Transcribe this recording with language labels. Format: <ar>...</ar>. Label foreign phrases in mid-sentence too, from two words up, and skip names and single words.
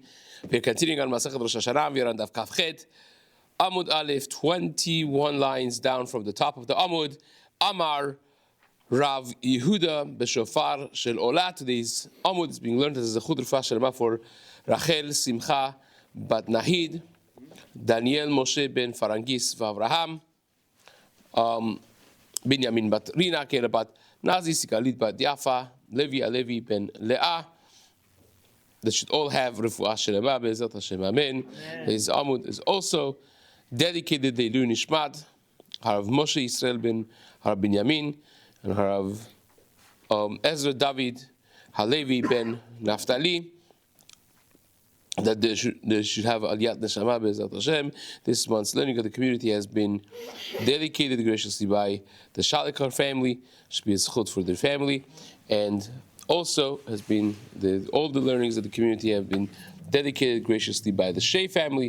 <en>We're continuing on Masechet Rosh Hashanah. We're on</en> <he>דף כ״ח, עמוד א,</he> <en>21 lines down from the top of the Amud.</en> <arc>אמר רב יהודה בשופר של עולה.</arc> <en>Today's Amud is being learned as a Chud</en> <he>רפואה שלמה</he> <en>for Rachel Simcha Bat Nahid, Daniel Moshe Ben Farangis V'Avraham, Binyamin Bat Rina Kera Bat Nazi Sikalit Bat Yafa, Levi Alevi Ben Leah. They should all have</en> <he>רפואה שלמה בעזרת השם אמן.</he> <en>His Amud is also dedicated to</en> <he>לעילוי נשמת</he> <en>Harav Moshe Yisrael Ben Harav Binyamin and Harav Ezra David Halevi Ben Naftali. That they should have</en> <he>עליית נשמה בעזרת השם.</he> <en>This month's learning of the community has been dedicated graciously by the Shalikar family. Should be a zchut for their family, and also has been all the learnings of the community have been dedicated graciously by the Shea family.</en>